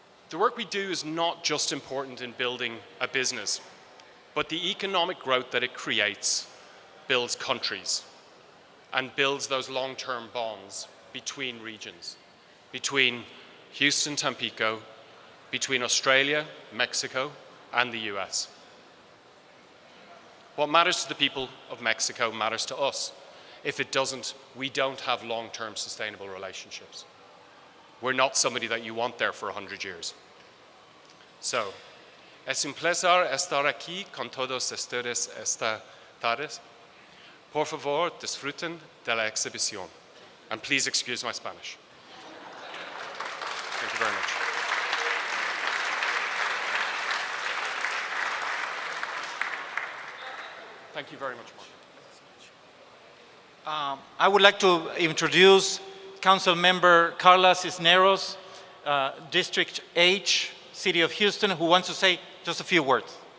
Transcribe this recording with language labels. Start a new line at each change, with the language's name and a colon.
English: The work we do is not just important in building a business, but the economic growth that it creates builds countries and builds those long-term bonds between regions, between Houston, Tampico, between Australia, Mexico, and the US. What matters to the people of Mexico matters to us. If it doesn't, we don't have long-term sustainable relationships. We're not somebody that you want there for 100 years.
Spanish: So, es un placer estar aquí con todos ustedes esta tarde. Por favor, disfruten de la exhibición.
English: And please excuse my Spanish. Thank you very much. Thank you very much, Mark. I would like to introduce Council Member Carla Cisneros, District H, City of Houston, who wants to say just a few words.